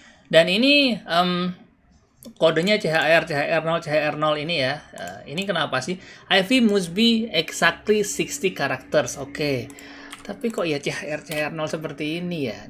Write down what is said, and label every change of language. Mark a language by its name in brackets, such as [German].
[Indonesian] Dan ini kodenya CHR0 ini ya. Ini kenapa sih? [English] IV must be exactly 60 characters. [Indonesian] Oke. Tapi kok ya CHR0 seperti ini ya?